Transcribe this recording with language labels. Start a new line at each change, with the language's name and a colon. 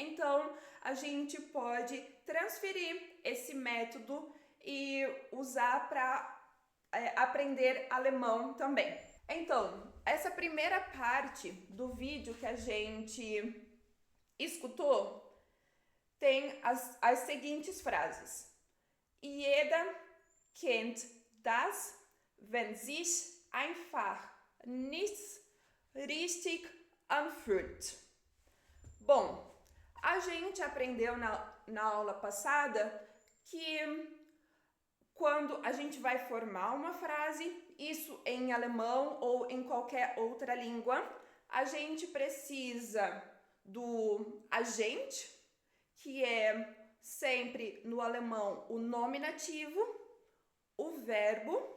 Portuguese: Então, a gente pode transferir esse método e usar para aprender alemão também. Então, essa primeira parte do vídeo que a gente escutou tem as seguintes frases.
German: Jeder kennt das, wenn sich einfach nichts richtig anfühlt.
Portuguese: Bom, a gente aprendeu na aula passada que quando a gente vai formar uma frase, isso em alemão ou em qualquer outra língua, a gente precisa do agente, que é sempre no alemão o nominativo, o verbo